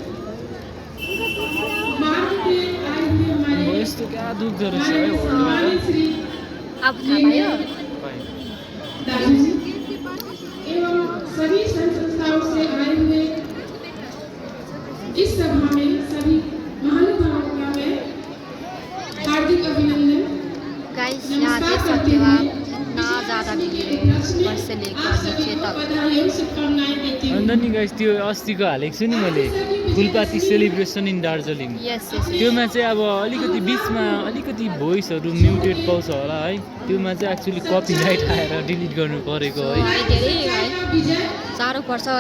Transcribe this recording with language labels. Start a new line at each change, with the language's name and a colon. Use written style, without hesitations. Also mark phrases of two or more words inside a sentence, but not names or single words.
Hindi: मार्ग के आए हुए हमारे सम्मानित श्री दादू जी एवं सभी संस्थाओं से आए हुए इस सभा में सभी महानुभावों का मैं हार्दिक अभिनंदन गाइस यहाँ देख सकते हो आप ना ज़्यादा बिग्रे ऊपर से लेकर नीचे तक
Nepali: अन्त नि गाइस त्यो अस्तिको हालेको छु नि मैले फुलपाती
English: celebration in Darjeeling
Nepali: त्योमा चाहिँ अब अलिकति बिचमा अलिकति भोइसहरू म्युटेड पाउँछ होला है त्योमा चाहिँ
English: actually copyright
Nepali: आएर डिलिट गर्नु परेको है साह्रो पर्छ है